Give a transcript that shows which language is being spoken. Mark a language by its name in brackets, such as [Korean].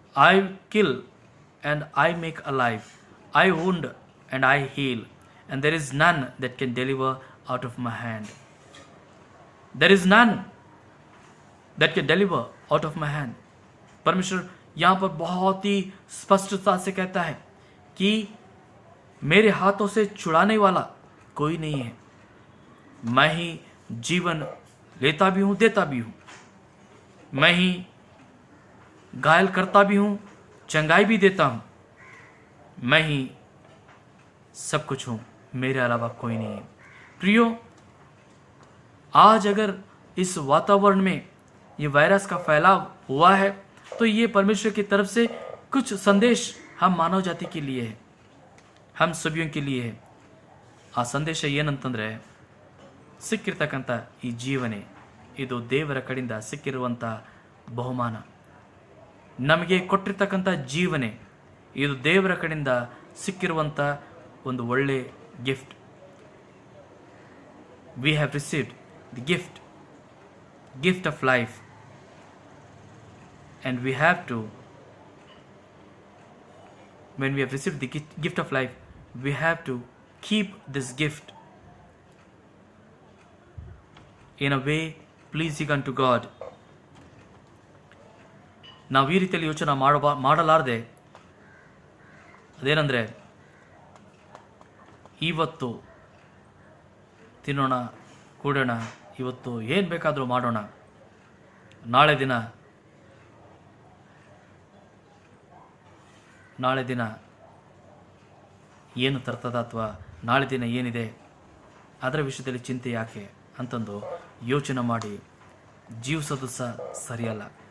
[English] I kill and I make alive, I wound and I heal. and there is none that can deliver out of my hand. There is none that can deliver out of my hand. [Hindi] परमेश्वर यहाँ पर बहुत ही स्पष्टता से कहता है कि मेरे हाथों से छुड़ाने वाला कोई नहीं है। मैं ही जीवन लेता भी हूं, देता भी हूं। मैं ही घायल करता भी हूं, चंगाई भी देता हूं। मैं ही सब कुछ हूं, मेरे अलावा कोई नहीं है। प्रियो, आज अगर इस वातावरण में ये वायरस का फैलाव हुआ है तो ये परमेश्वर की तरफ से कुछ संदेश हम मानव जाति के लिए है, हम सभी के लिए है। [Kannada] ಆ ಸಂದೇಶ ಏನಂತಂದರೆ, ಸಿಕ್ಕಿರ್ತಕ್ಕಂಥ ಈ ಜೀವನೆ ಇದು ದೇವರ ಕಡೆಯಿಂದ ಸಿಕ್ಕಿರುವಂಥ ಬಹುಮಾನ. ನಮಗೆ ಕೊಟ್ಟಿರ್ತಕ್ಕಂಥ ಜೀವನೆ ಇದು ದೇವರ ಕಡೆಯಿಂದ ಸಿಕ್ಕಿರುವಂಥ ಒಂದು ಒಳ್ಳೆ gift. [English] We have received the gift of life, and we have to, when we have received the gift of life, we have to keep this gift in a way pleasing unto God. [Kannada] ನಾವು ಈ ರೀತಿಯಲ್ಲಿ ಯೋಚನೆ ಮಾಡಲಾರದೆ ಅದೇನೆಂದರೆ, ಇವತ್ತು ತಿನ್ನೋಣ, ಕೂಡೋಣ, ಇವತ್ತು ಏನು ಬೇಕಾದರೂ ಮಾಡೋಣ, ನಾಳೆ ದಿನ ಏನು ತರ್ತದ ಅಥವಾ ನಾಳೆ ದಿನ ಏನಿದೆ ಅದರ ವಿಷಯದಲ್ಲಿ ಚಿಂತೆ ಯಾಕೆ ಅಂತಂದು ಯೋಚನೆ ಮಾಡಿ ಜೀವಿಸೋದು ಸರಿಯಲ್ಲ.